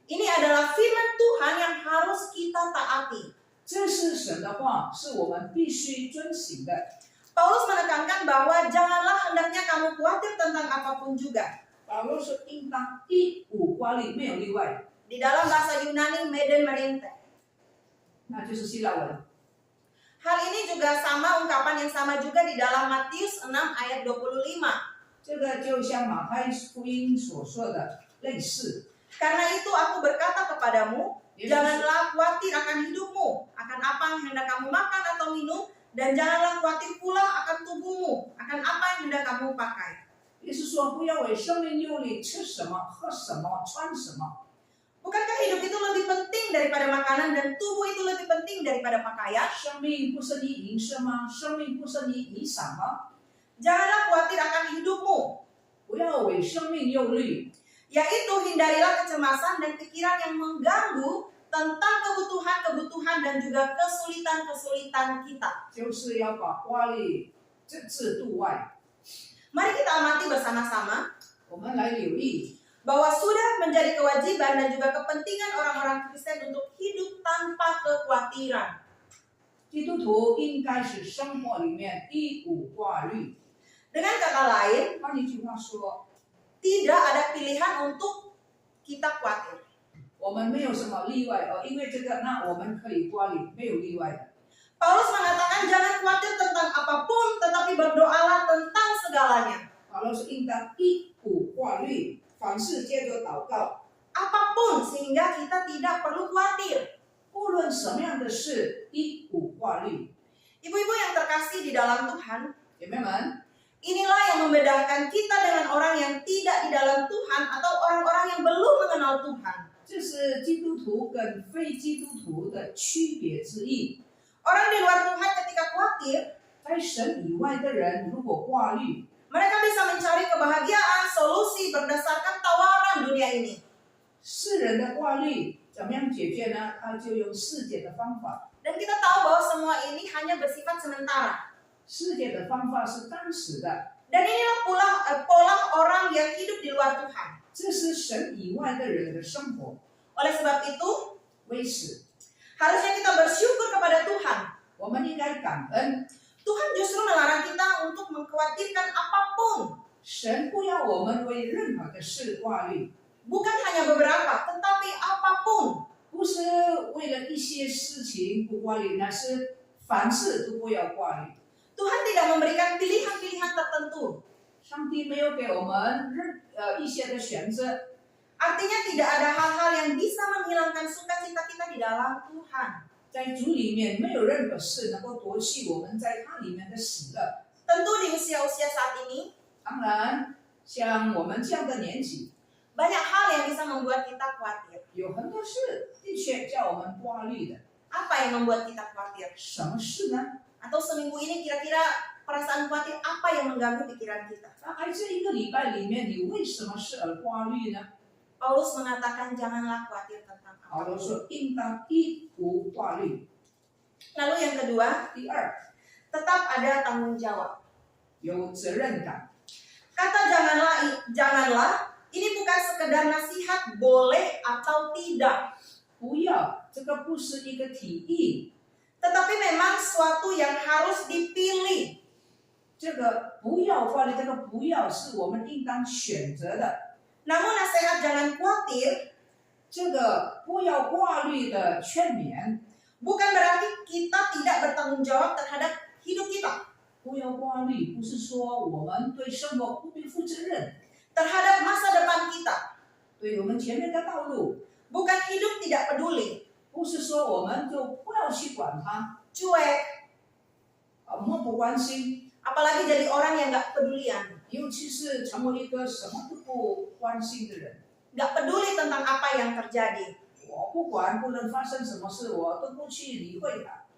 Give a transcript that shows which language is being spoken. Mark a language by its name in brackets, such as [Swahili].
[Indonesian] Ini adalah firman Tuhan yang harus kita taati. [Chinese] 这是神的话，是我们必须遵行的。 [Indonesian] Paulus menekankan bahwa janganlah hendaknya kamu khawatir tentang apapun juga. [Chinese] 保罗说，应当一无挂虑，没有例外， [Indonesian] Di dalam bahasa Yunani meden merente. [Chinese] 那就是希腊文。 [Indonesian] Hal ini juga sama ungkapan yang sama juga di dalam Matius 6 ayat 25. [Chinese] 这个就像马太福音所说的类似。 [Indonesian] Karena itu aku berkata kepadamu, Yesus. janganlah khawatir akan hidupmu, akan apa yang hendak kamu makan atau minum, dan janganlah khawatir pula akan tubuhmu, akan apa yang hendak kamu pakai. [Chinese] 意思说，不要为生命忧虑，吃什么、喝什么、穿什么。 [Indonesian] Bukankah hidup itu lebih penting daripada makanan dan tubuh itu lebih penting daripada pakaian? [Chinese] 生命不是你饮食吗？生命不是你衣裳吗？ [Indonesian] Janganlah khawatir akan hidupmu, [Chinese] 不要为生命忧虑， [Indonesian] yaitu hindarilah kecemasan dan pikiran yang mengganggu tentang kebutuhan-kebutuhan dan juga kesulitan-kesulitan kita. [Chinese] 就是要把挂虑置度外。 [Indonesian] Mari kita amati bersama-sama [Chinese] 我们来留意， [Indonesian] bahwa sudah menjadi kewajiban dan juga kepentingan orang-orang Kristen untuk hidup tanpa kekhawatiran. [Chinese] 基督徒应该是生活里面一无挂虑。 [Indonesian] Dengan kata lain, [Chinese] 换一句话说， [Indonesian] tidak ada pilihan untuk kita khawatir. [Chinese] 我们没有什么例外因为这个，那我们可以挂虑，没有例外的。 [Indonesian] Paulus mengatakan jangan khawatir tentang apapun, tetapi berdoalah tentang segalanya. [Chinese] 保罗是应当一无挂虑，凡事借着祷告， [Indonesian] Apapun sehingga kita tidak perlu khawatir. [Chinese] 不论什么样的事，一无挂虑。 [Indonesian] Ibu-ibu yang terkasih di dalam Tuhan, [Chinese] 姐妹们， [Indonesian] inilah yang membedakan kita dengan orang yang tidak di dalam Tuhan atau orang-orang yang belum mengenal Tuhan. [Chinese] 这是基督徒跟非基督徒的区别之一。 [Indonesian] Orang di luar Tuhan ketika khawatir, [Chinese] 在神以外的人，如果挂虑， [Indonesian] mereka bisa mencari kebahagiaan, solusi berdasarkan tawaran dunia ini. [Chinese] 世人的挂虑怎么样解决呢？他就用世界的方法。 [Indonesian] Dan kita tahu bahwa semua ini hanya bersifat sementara. [Chinese] 世界的方法是当时的， [Indonesian] Dan inilah pola orang yang hidup di luar Tuhan. [Chinese] 这是神以外的人的生活。 [Indonesian] Oleh sebab itu, [Chinese] 为此， [Indonesian] harusnya kita bersyukur kepada Tuhan. [Chinese] 我们应该感恩。 [Indonesian] Tuhan justru melarang kita untuk mengkhawatirkan apapun. [Chinese] 神不要我们为任何的事挂虑， [Indonesian] Bukan hanya beberapa, tetapi apapun. [Chinese] 不是为了一些事情不挂虑，那是凡事都不要挂虑。 [Indonesian] Tuhan tidak memberikan pilihan-pilihan tertentu. [Chinese] 上帝没有给我们一些的选择， [Indonesian] Artinya tidak ada hal-hal yang bisa menghilangkan sukacita kita di dalam Tuhan. [Chinese] 在主里面没有任何事能够夺去我们在他里面的喜乐。 [Indonesian] Tentu di usia-usia saat ini, [Chinese] 当然，像我们这样的年纪， [Indonesian] banyak hal yang bisa membuat kita khawatir. [Chinese] 有很多事的确叫我们挂虑的。 [Indonesian] Apa yang membuat kita khawatir? [Chinese] 什么事呢？ [Indonesian] Atau seminggu ini kira-kira perasaan khawatir apa yang mengganggu pikiran kita? [Chinese] 大概这一个礼拜里面，你为什么事而挂虑呢？ [Indonesian] Paulus mengatakan janganlah khawatir tentang [Chinese] 保罗 [Indonesian] apapun. [Chinese] 说，应当一无挂虑。 [Indonesian] Lalu yang kedua, [Chinese] 第二， [Indonesian] tetap ada tanggung jawab. [Chinese] 有责任感。 [Indonesian] Kata janganlah, ini bukan sekedar nasihat boleh atau tidak. [Chinese] 不要，这个不是一个提议， [Indonesian] Tetapi memang suatu yang harus dipilih. [Chinese] 这个不要挂虑，这个不要是我们应当选择的。 [Indonesian] Namun nasihat jangan khawatir [Chinese] 这个不要挂虑的劝勉， [Indonesian] bukan berarti kita tidak bertanggung jawab terhadap hidup kita, [Chinese] 不要挂虑，不是说我们对生活不必负责任， [Indonesian] terhadap masa depan kita. [Chinese] 对我们前面的道路， [Indonesian] Bukan hidup tidak peduli, [Chinese] 不是说我们就不要去管它， [Indonesian] cuek, [Chinese] 漠不关心， [Indonesian] apalagi jadi orang yang nggak pedulian, [Chinese] 尤其是成为一个什么都不关心的人。 [Indonesian] nggak peduli tentang apa yang terjadi. [Chinese] 我不管不能发生什么事，我都不去理会它。